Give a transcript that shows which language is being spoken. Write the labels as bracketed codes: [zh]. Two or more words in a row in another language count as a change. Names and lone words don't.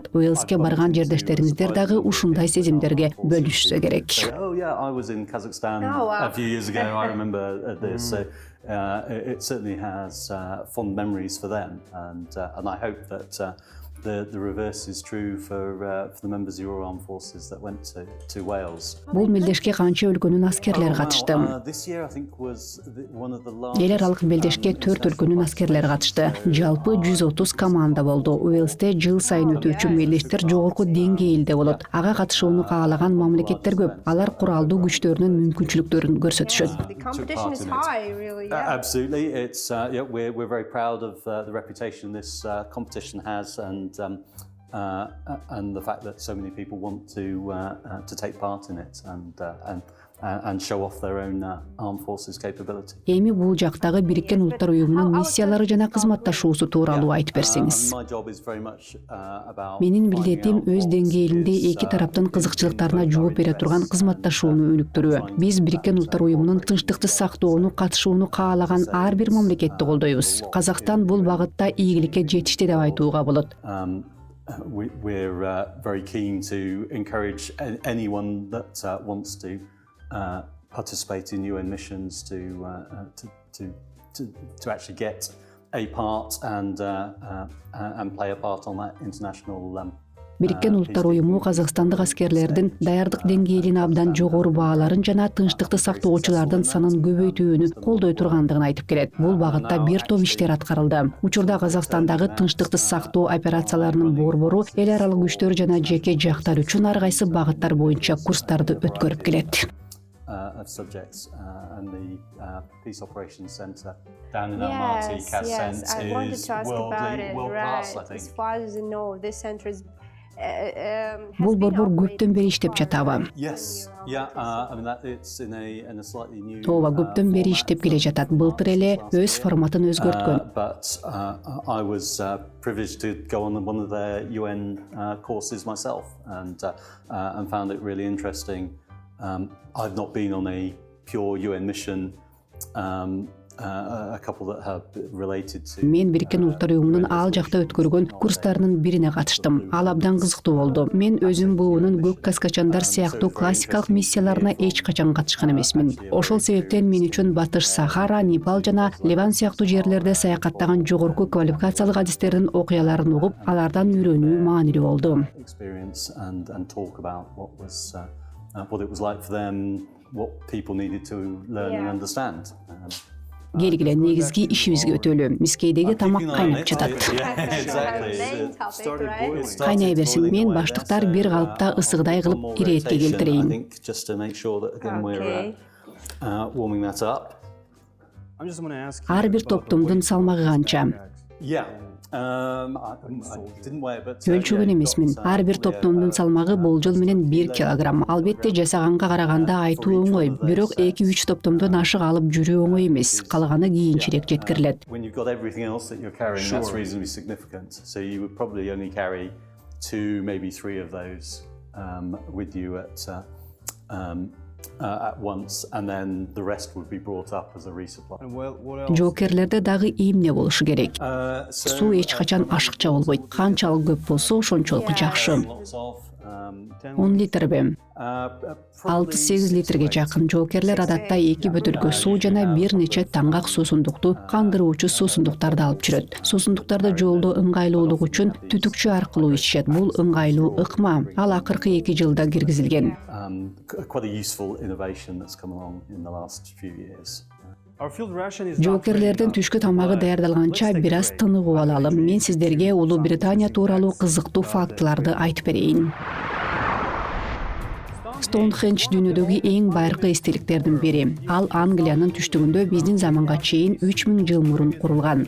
[ky] Уэльске барган жердештериңиздер дагы ушундай сезимдерге бөлүшсө керек. [en] I was in Kazakhstan a few years ago. I remember this. So it certainly has fond memories for them, and I hope that the reverse is true for the members of your armed forces that went to Wales. [ky] Бул мелдешке канча өлкөнүн аскерлери катышты? Эл аралык мелдешке 4 өлкөнүн аскерлери катышты. Жалпы 130 команда болду. Уэльсте жыл сайын өтүүчү мелдештер жогорку деңгээлде болот. Ага катышууну каалаган мамлекеттер көп. Алар куралдуу күчтөрүнүн мүмкүнчүлүктөрүн көрсөтүшөт. [en] The competition is high, really. Absolutely, it's we're very proud of the reputation this competition has, and the fact that so many people want to take part in it and show off their own armed forces capability. [ky] Эми бул жактагы Бириккен Улуттар Уюмунун миссиялары жана кызматташуусу тууралуу айтып берсеңиз. Менин милдетим өз деңгээлинде эки тараптын кызыкчылыктарына жооп бере турган кызматташууну өнүктүрүү. Биз Бириккен Улуттар Уюмунун тынчтыкты сактоону, катышууну каалаган ар бир мамлекетти колдойбуз. Казакстан бул багытта ийгиликке жетишти деп айтууга болот. [en] We're very keen to encourage anyone that wants to participate in UN missions to actually get a part and play a part on that international. [ky] Бириккен Улуттар Уюму Казакстандык аскерлердин даярдык деңгээлин абдан жогору бааларын жана тынчтыкты сактоочулардын санын көбөйтүүнү колдой тургандыгын айтып келет. Бул багытта бир топ иштер аткарылды. Учурда Казакстандагы тынчтыкты сактоо операцияларынын борбору эл аралык күчтөр жана жеке жактар үчүн ар кайсы багыттар боюнча курстарды өткөрүп келет. [en] Of subjects, and the Peace Operations Centre down in Almaty, Kazakh I wanted to ask about it. World class, I think. As far as I know, this center is. [ky] Бул борбор көптөн бери иштеп жатабы? [en] Yes, I mean that it's in a slightly new. [ky] Ооба, көптөн бери иштеп келе жатат. Былтыр эле өз форматын өзгөрткөн. [en] But I was privileged to go on one of their UN courses myself, and found it really interesting. I've not been on a pure UN mission. A couple that have related to. [ky] Мен Бириккен Улуттар Уюмунун ал жакта өткөргөн курстарынын бирине катыштым. Ал абдан кызыктуу болду. Мен өзүм БУУнун көк каскачандар сыяктуу классикалык миссияларына эч качан катышкан эмесмин. Ошол себептен мен үчүн Батыш Сахара, Непал жана Ливан сыяктуу жерлерде саякаттаган жогорку квалификациялык адистердин окуяларын угуп, алардан үйрөнүү маанилүү болду. [en] What it was like for them, what people needed to learn and understand. [ky] Келгиле негизги ишибизге өтөлү. Мискейдеги тамак кайнап жатат. Кайнай берсин, мен баштыктар бир калыпта ысыгдай кылып иретке келтирейин. Ар бир топтомдун салмагы канча? Өлчөгөн эмесмин. Ар бир топтомдун салмагы болжол менен 1 килограмм. Албетте жасаганга караганда айтуу оңой, бирок 2-3 топтомдон ашык алып жүрүү оңой эмес. Калганы кийинчерээк жеткирилет. [en] When you've got everything else that you're carrying, that's reasonably significant. So you would probably only carry 2, maybe 3 of those with you at once, and then the rest would be brought up as a resupply. [ky] Жоокерлерде дагы эмне болушу керек? Суу эч качан ашыкча болбойт. Канчалык көп болсо, ошончолук жакшы. 10 литрби? 6-8 литрге жакын. Жоокерлер адатта 2 бөтөлкө суу жана бир нече таңгак суусундукту, кандыруучу суусундуктарды алып жүрөт. Суусундуктарды жолдо ыңгайлуулук үчүн түтүкчү аркылуу ичишет. Бул ыңгайлуу ыкма. Ал акыркы 2 жылда киргизилген. [en] Quite a useful innovation that's come along in the last few years. [ky] Жоокерлердин түшкү тамагы даярдалганча бир аз тыныгып алалы. Мен сиздерге Улуу Британия тууралуу кызыктуу фактыларды айтып берейин. Стоунхендж дүйнөдөгү эң байыркы эстеликтердин бири. Ал Англиянын түштүгүндө биздин заманга чейин 3000 жыл мурун курулган.